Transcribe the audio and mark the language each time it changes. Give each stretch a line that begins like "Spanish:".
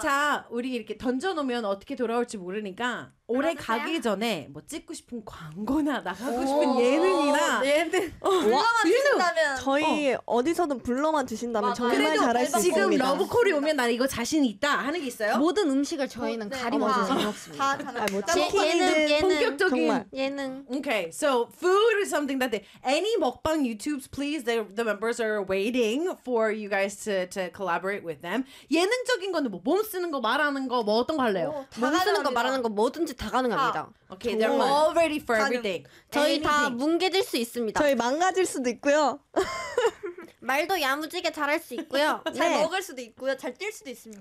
Korean: 자, 우리 이렇게 던져놓으면 어떻게 돌아올지 모르니까 올해 가기 전에 뭐 찍고 싶은 광고나 나가고 싶은 예능이나 예능 불러만 주신다면 저희 어디서든 불러만 주신다면 정말 잘할 수 있습니다. 지금 러브콜이 오면 난 이거 자신 있다 하는 게 있어요? 모든 음식을 저희는 가리면서 잘 먹습니다. 다 잘할 수 있습니다. 치킨은 본격적인 정말. 예능.
English: Okay, so food is something that any 먹방 YouTubes, please, the members are waiting for you guys to collaborate with them.
Korean: 예능적인 건 뭐 몸 쓰는 거 말하는 거 뭐 어떤 거 할래요? 몸 쓰는 거 말하는 거 뭐든 다 가능합니다.
English: Okay, they're all ready for everything.
Korean: 저희 다 뭉개질 수 있습니다. 저희 망가질 수도 있고요. 말도 야무지게 잘할 수 있고요. 잘 네. 먹을 수도 있고요. 잘 뛸 수도 있습니다.